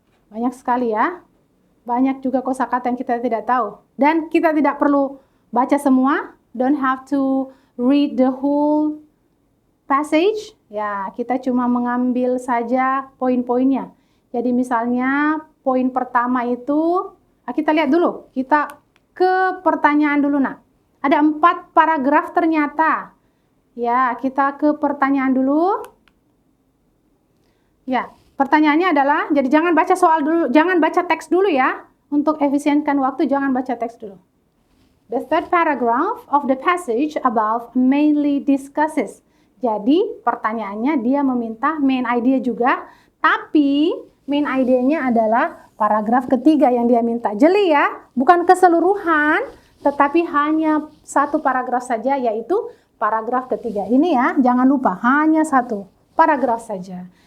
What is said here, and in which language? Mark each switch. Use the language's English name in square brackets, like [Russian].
[Indonesian] Banyak sekali ya. Banyak juga kosakata yang kita tidak tahu. Dan kita tidak perlu baca semua. [English] Don't have to read the whole passage. [Indonesian] Ya, kita cuma mengambil saja poin-poinnya. Jadi misalnya poin pertama itu, kita lihat dulu. Kita ke pertanyaan dulu nak. Ada 4 paragraf ternyata. Ya, kita ke pertanyaan dulu. Ya, pertanyaannya adalah, jadi jangan baca soal dulu, jangan baca teks dulu ya. Untuk efisienkan waktu, jangan baca teks dulu. [English] The third paragraph of the passage above mainly discusses. [Indonesian] Jadi, pertanyaannya dia meminta main idea juga, tapi main idenya adalah paragraf ketiga yang dia minta. Jeli ya, bukan keseluruhan, tetapi hanya 1 paragraf saja, yaitu paragraf ketiga. Ini ya, jangan lupa, hanya 1 paragraf saja.